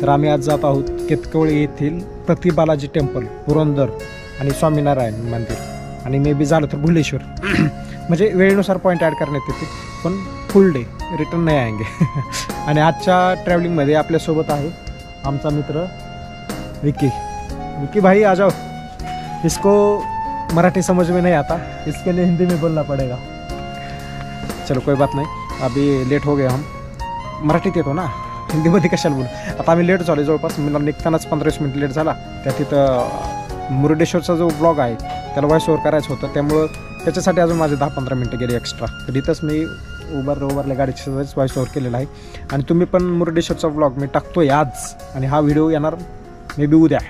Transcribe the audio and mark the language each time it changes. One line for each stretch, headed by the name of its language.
Marathi: तर आम्ही आज जात आहोत केतकवळी येथील प्रतिबालाजी टेम्पल, पुरंदर आणि स्वामीनारायण मंदिर आणि मे बी झालं तर भुलेश्वर. म्हणजे वेळेनुसार पॉईंट ॲड करण्यात येते, पण फुल डे रिटर्न नाही आएंगे. आणि आजच्या ट्रॅव्हलिंगमध्ये आपल्यासोबत आहे आमचा मित्र विकी.
Hindi: विकी भाई आ जाओ. इसको मराठी समझ में नहीं आता, इसके लिए हिंदी में बोलना पड़ेगा. चलो कोई बात नहीं, अभी लेट हो गए हम.
Marathi: मराठीत येतो ना, हिंदीमध्ये कशाला बोलू. आता आम्ही लेट झालो, जवळपास मला निघतानाच 15-20 मिनिट लेट झाला. त्या तिथं मुरुडेश्वरचा जो ब्लॉग आहे त्याला व्हॉइस ओव्हर करायचं होतं, त्यामुळं त्याच्यासाठी अजून माझे 10-15 मिनटं गेले एक्स्ट्रा. तर इथंच मी उभारल्या गाडीची व्हॉइस ओव्हर केलेला आहे. आणि तुम्ही पण मुरुडेश्वरचा ब्लॉग मी टाकतोय आज, आणि हा व्हिडिओ येणार मे बी उद्या.